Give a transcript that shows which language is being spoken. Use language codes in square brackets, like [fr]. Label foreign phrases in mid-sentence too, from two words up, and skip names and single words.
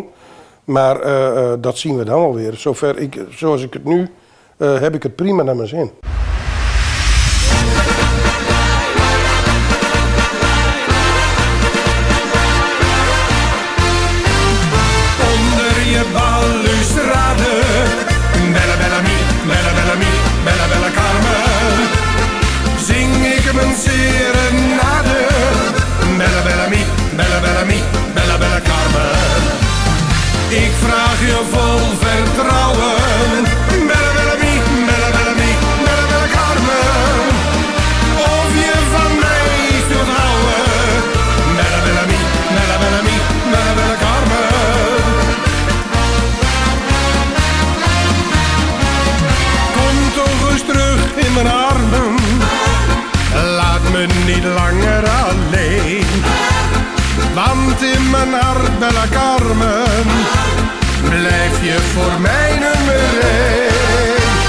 [nl] Maar dat zien we dan alweer. Zoals ik het nu, heb ik het prima naar mijn zin. Balustrade, [it] bella bella mi, bella bella mi, bella bella Carmen. [nl] Zing ik mijn serenade, [it] bella bella mi, bella bella mi, bella bella Carmen. [nl] Ik vraag je vol vertrouwen, [it] bella bella mi, bella bella mi, bella bella Carmen. [nl] Of je van mij zult houden, [it] bella bella mi, bella bella mi, bella bella Carmen. [nl] Terug in mijn armen, laat me niet langer alleen. Want in mijn hart, Bella Carmen, blijf je voor mij nummer 1.